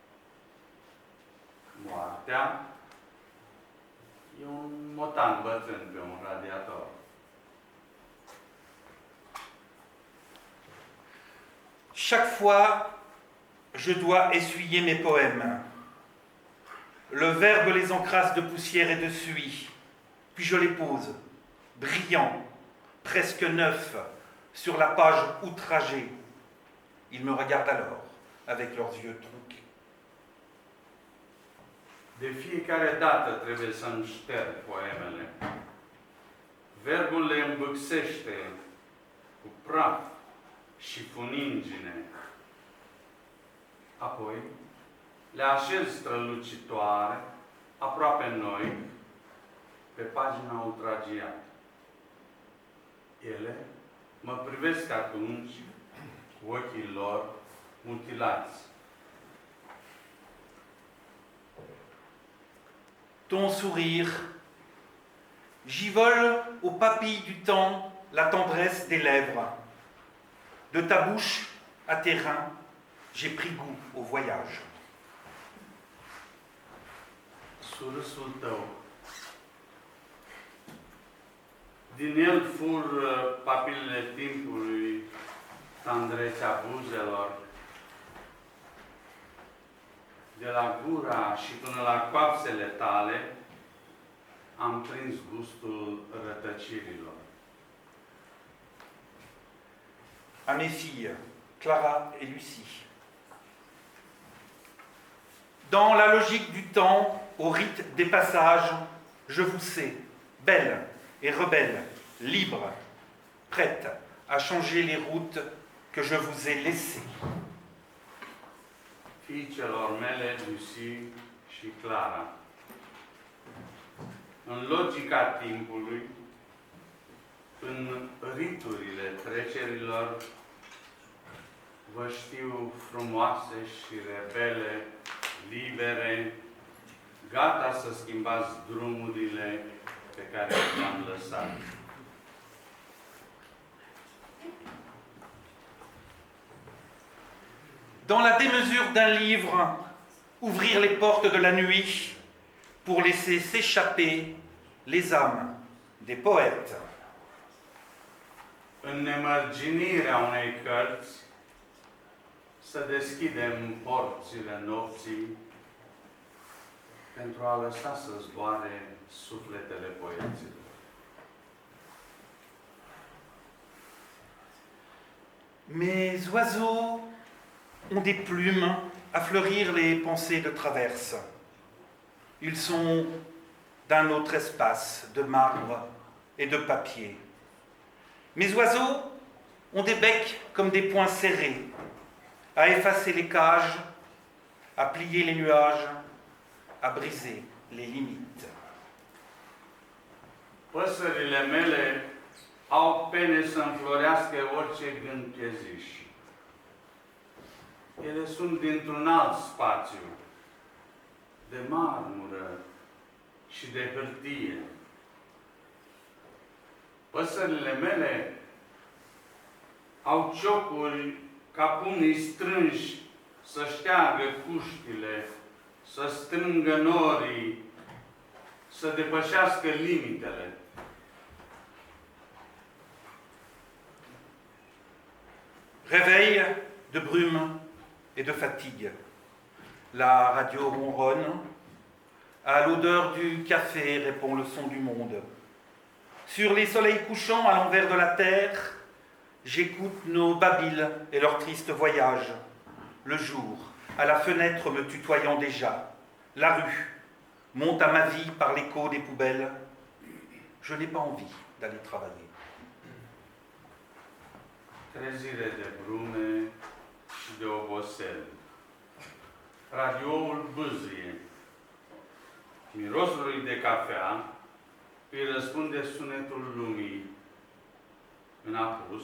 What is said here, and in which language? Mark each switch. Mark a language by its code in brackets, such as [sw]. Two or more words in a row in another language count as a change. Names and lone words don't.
[ro] Moartea e un motan bătrân pe un radiator. [fr] Chaque fois, je dois essuyer mes poèmes. Le verbe les encrasse de poussière et de suie, puis je les pose, brillants, presque neufs, sur la page outragée. Ils me regardent alors, avec leurs yeux tronqués. [ro] De fiecare dată trebuie să-mi șterg poemele. Verbul le îmbâxește cu praf și funingine. Apoi le așez strălucitoare, aproape noi, pe pagina ultragiată. Ele mă privesc atunci cu ochii lor mutilați. [fr] Ton sourire, j'y vole aux papilles du temps la tendresse des lèvres. De ta bouche à tes reins, j'ai pris goût au voyage. [ro] Surâsul tău. Din el fur papilele timpului, tandrețea buzelor. De la gura și până la coapsele tale am prins gustul rătăcirilor. [fr] À mes filles, Clara et Lucie. Dans la logique du temps, au rite des passages, je vous sais, belle et rebelle, libre, prête à changer les routes que je vous ai laissées. [ro] Fiicelor mele, Lucie și Clara. În logica timpului, în riturile trecerilor vă știu frumoase și rebele, libere, gata să schimbați drumurile pe care le-am lăsat. [fr] Dans la démesure d'un livre, ouvrir les portes de la nuit pour laisser s'échapper les âmes des poètes. [ro] În nemărginirea unei cărți, să deschidem porțile nopții pentru a lăsa să zboare sufletele poeților. [fr] Mes oiseaux ont des plumes à fleurir les pensées de traverse. Ils sont d'un autre espace, de marbre et de papier. Mes oiseaux ont des becs comme des poings serrés, à effacer les cages, à plier les nuages, à briser les limites. [ro] Păsările mele au pene să înflorească orice gând cheziș. Ele sunt dintr-un alt spațiu, de marmură și de hârtie. Păsările mele au ciocuri ca pumnii strânși să șteargă cuștile, să strângă norii, să depășească limitele. [fr] Réveil de brume et de fatigue. La radio ronronne. À l'odeur du café répond le son du monde. Sur les soleils couchants à l'envers de la terre, j'écoute nos babiles et leurs tristes voyages. Le jour, à la fenêtre me tutoyant déjà. La rue monte à ma vie par l'écho des poubelles. Je n'ai pas envie d'aller travailler. [ro] Trezire de brume și de obosel. Radioul bâzie. Mirosului de cafea îi răspunde sunetul lumii în apus.